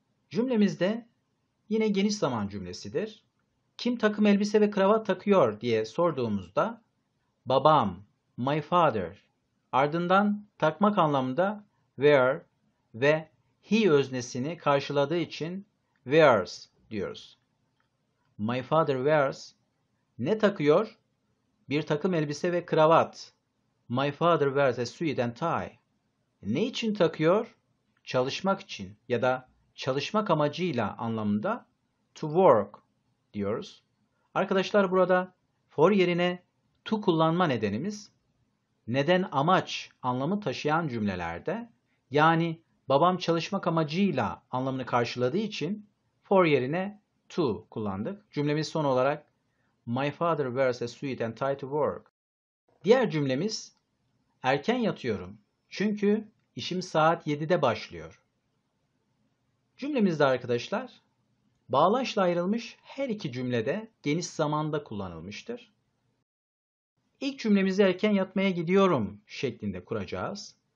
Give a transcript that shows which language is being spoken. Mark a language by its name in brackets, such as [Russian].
[Turkish] Cümlemizde yine geniş zaman cümlesidir. Kim takım elbise ve kravat takıyor diye sorduğumuzda babam, my father, ardından takmak anlamında wear ve he öznesini karşıladığı için wears diyoruz. [English] My father wears [Turkish] ne takıyor? Bir takım elbise ve kravat. [English] My father wears a suit and tie. [Turkish] Ne için takıyor? Çalışmak için ya da çalışmak amacıyla anlamında to work diyoruz. Arkadaşlar, burada for yerine to kullanma nedenimiz neden, amaç anlamı taşıyan cümlelerde, yani babam çalışmak amacıyla anlamını karşıladığı için for yerine to kullandık. Cümlemiz son olarak [English] my father wears a suit and tie to work. [Turkish] Diğer cümlemiz erken yatıyorum çünkü işim saat 7'de başlıyor. Cümlemizde arkadaşlar bağlaçla ayrılmış her iki cümlede geniş zamanda kullanılmıştır. İlk cümlemizi erken yatmaya gidiyorum şeklinde kuracağız.